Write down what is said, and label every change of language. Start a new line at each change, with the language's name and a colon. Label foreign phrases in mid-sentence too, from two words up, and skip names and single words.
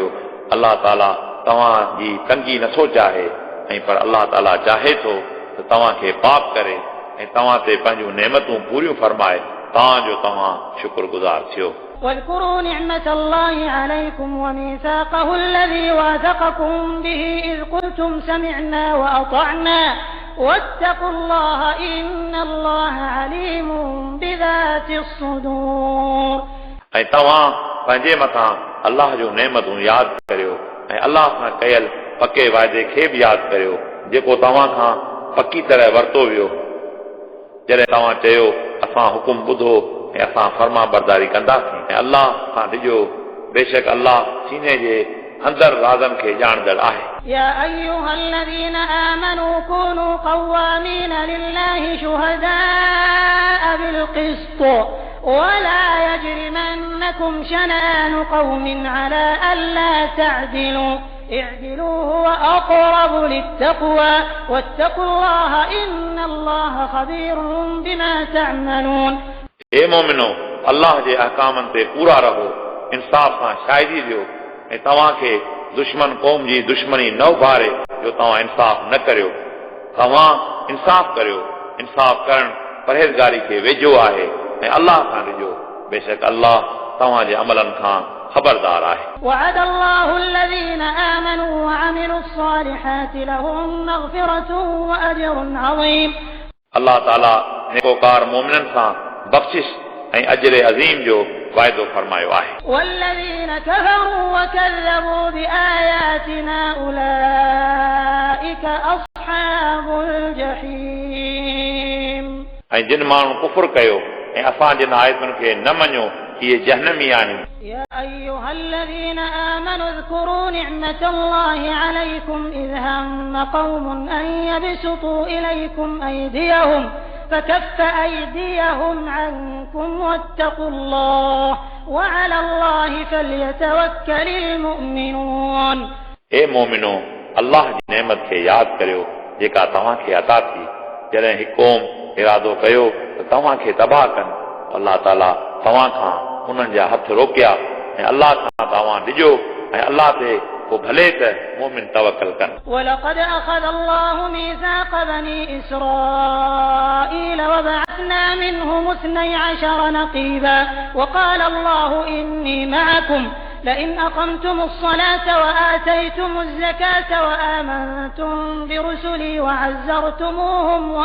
Sindhi: अलाह ताला तव्हांजी तंगी नथो चाहे ऐं पर अलाह ताला चाहे थो त तव्हांखे पाक करे ऐं तव्हां ते पंहिंजूं नेमतूं पूरियूं फरमाए तांजो तव्हां शुक्रगुज़ार थियो।
Arabic: واذكروا نعمة الله عليكم وميثاقه الذي واثقكم به إذ قلتم سمعنا وأطعنا واتقوا الله إن الله عليم بذات الصدور.
Sindhi: ऐं तव्हां पंहिंजे मथां अलाह जो नेमतूं यादि करियो ऐं अलाह सां कयल पके वाइदे खे बि यादि करियो जेको तव्हां खां पकी तरह वरितो वियो जॾहिं तव्हां चयो असां हुकुम ॿुधो ऐं असां फर्मा बरदारी कंदासीं ऐं अलाह खां ॾिजो, बेशक अलाह सीने जे अंदर राज़नि खे ॼाणंदड़ आहे।
Arabic: يا أيها الذين آمنوا كونوا قوامين لله شهداء بالقسط ولا يجرمنكم شنآن قوم على ألا تعدلوا اعدلوا هو أقرب للتقوى واتقوا الله إن الله خبير بما تعملون.
Sindhi: ए मोमिनो, अलाह जे अहकामनि ते पूरा रहो, इंसाफ़ सां शाहिदी ॾियो ऐं तव्हांखे दुश्मन क़ौम जी दुश्मनी न उभारे जो तव्हां इंसाफ़ न करियो। तव्हां इंसाफ़ करियो, इंसाफ़ करणु परहेज़गारी खे वेझो आहे ऐं अलाह खां ॾिजो, बेशक अलाह तव्हांजे अमलनि खां खबरदार आहे.
Arabic: وعد الله الذين آمنوا وعملوا الصالحات لهم مغفرة وأجر عظيم.
Sindhi: अलाह ताला नेकोकार मोमिननि सां बख़्शिश ऐं अजर अज़ीम जो वाइदो फरमायो आहे.
Arabic: والذين كفروا وكذبوا بآياتنا أولئك أصحاب الجحيم.
Sindhi: ऐं जिन माण्हू कुफ़ुर कयो ऐं असां जिन आयतुनि खे न मञियो इहे जहन्नमी आहिनि
Arabic: يا أيها الذين آمنوا اذكروا نعمة الله عليكم إذ هم قوم أن يبسطوا إليكم أيديهم فكف أيديهم عنكم واتقوا الله وعلى الله فليتوكل المؤمنون
Sindhi: اے مومنو अल्लाह जी नेमत खे यादि करियो जेका तव्हांखे अता थी जॾहिं हिकु क़ौम इरादो कयो त तव्हांखे तबाह कनि अल्लाह ताला तव्हां खां उन्हनि जा हथ रोकिया ऐं अल्लाह खां तव्हां ॾिजो ऐं अल्लाह ते पोइ भले त मोमिन तवकल कनि
Arabic: ولقد أخذ الله ميثاق بني إسرائيل وبعثنا منهم 12 نقيبا وقال الله إني معكم لئن أقمتم الصلاة وآتيتم الزكاة وآمنتم برسلي وعزرتموهم